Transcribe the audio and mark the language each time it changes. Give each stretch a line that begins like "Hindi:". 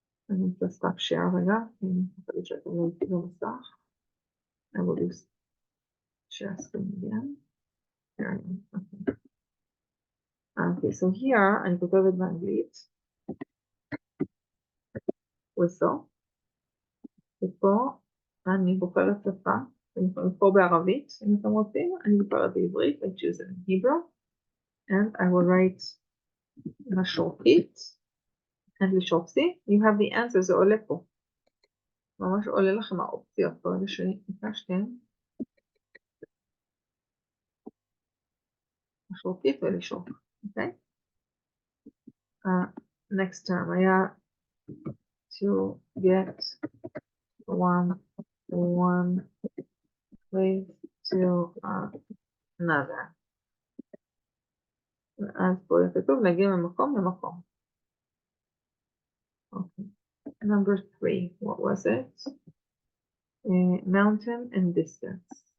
Hebrew: אני רוצה
English: stop share
Hebrew: רגע, אני חושבת שאתם לא איתי במסך.
English: I will do share screen again. Here I am. Okay, so here
Hebrew: אני כותבת באנגלית
English: whistle,
Hebrew: ופה אני בוחרת שפה, פה בערבית, אם אתם רוצים, אני בוחרת בעברית,
English: I choose it in Hebrew, and I will write משורקית, and לשורקסי, you have the answer,
Hebrew: זה עולה פה. ממש עולה לכם האופציות, ברגע שביקשתם. משורקית ולשורק, אוקיי?
English: Next term
Hebrew: היה
English: to get one place to another.
Hebrew: אז פה כתוב להגיע ממקום למקום.
English: Okay. Number 3, what was it? Mountain and distance.